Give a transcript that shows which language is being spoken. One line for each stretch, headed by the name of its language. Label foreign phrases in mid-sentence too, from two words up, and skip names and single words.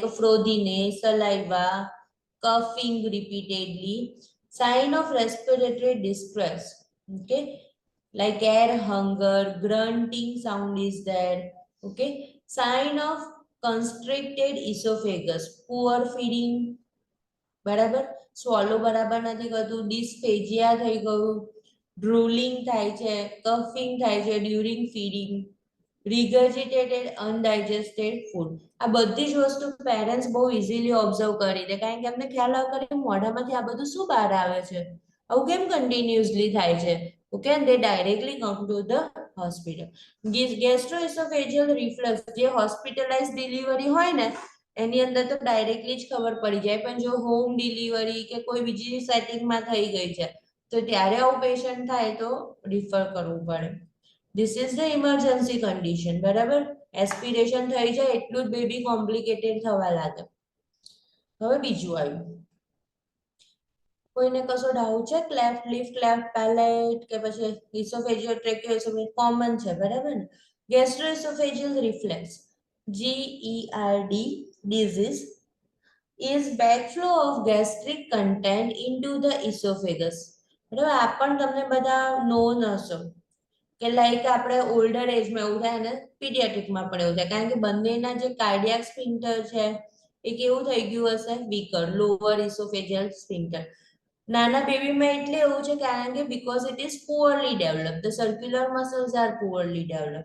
English: frothiness, saliva, coughing repeatedly, sign of respiratory distress, okay, like air hunger, grunting sound is there, okay, sign of constricted esophagus, poor feeding,
Gujarati: બરાબર, સ્વોલો બરાબર નથી કરતું, ડિસ્ફેજિયા થઈ ગયું, ડ્રૂલિંગ થાય છે, કફિંગ થાય છે
English: during feeding, regurgitated undigested food.
Gujarati: આ બધી જ વસ્તુ પેરેન્ટ્સ બહુ
English: easily observe
Gujarati: કરી દે, કારણ કે એમને ખ્યાલ આવે કે મોઢામાંથી આ બધું શું બહાર આવે છે, આવું કેમ કન્ટિન્યુઅસલી થાય છે. ઓકે,
English: and they directly come to the hospital. Gastroesophageal reflux,
Gujarati: જે
English: hospitalize delivery
Gujarati: હોય ને એની અંદર તો ડાયરેક્ટલી જ ખબર પડી જાય, પણ જો
English: home delivery
Gujarati: કે કોઈ બીજી સેટિંગમાં થઈ ગઈ છે તો ત્યારે આવું પેશન્ટ થાય તો રિફર કરવું પડે.
English: This is the emergency condition,
Gujarati: બરાબર. એસ્પિરેશન થઈ જાય એટલું જ
English: baby complicated
Gujarati: થવા લાગે. હવે બીજું આવ્યું, કોઈને કશો ડાઉટ છે?
English: cleft lip, cleft palate
Gujarati: કે પછી
English: esophageal tracheoesophageal common
Gujarati: છે, બરાબર ને.
English: gastroesophageal reflux, GERD disease is backflow of gastric content into the esophagus.
Gujarati: બરાબર, આ પણ તમને બધા નોન હશો કે લાઈક આપણે
English: older age
Gujarati: એવું થાય અને પીડિયાટ્રિકમાં પણ એવું થાય, કારણ કે બંનેના જે
English: cardiac sphincter
Gujarati: છે એ કેવું થઈ ગયું હશે,
English: weaker, lower esophageal sphincter.
Gujarati: નાના બેબીમાં એટલે એવું છે કારણ કે
English: because it is poorly develop, the circular muscles are poorly develop.